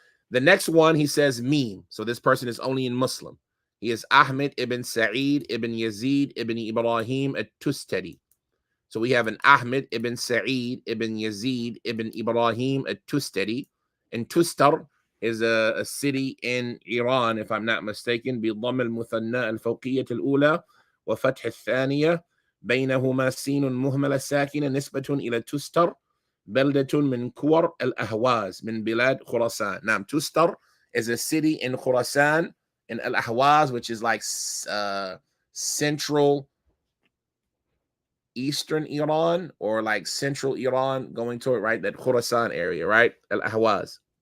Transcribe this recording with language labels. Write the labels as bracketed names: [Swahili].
[English] The next one, he says Meme. So this person is only in Muslim. He is Ahmad ibn Sa'eed ibn Yazid ibn Ibrahim at-Tustari. So we have an Ahmad ibn Sa'eed ibn Yazid ibn Ibrahim at-Tustari. And Tustar is a city in Iran, if I'm not mistaken. [Arabic] بضم المثنى الفوقية الأولى وفتح الثانية بينهما سين مهملة ساكنة نسبة إلى تستر بلدة من كور الأهواز من بلاد خراسان. [English] Now, Tustar is a city in Khurasan, in Al-Ahwaz, which is like central eastern Iran, or like central Iran going toward, right, that Khurasan area, right? Al-Ahwaz.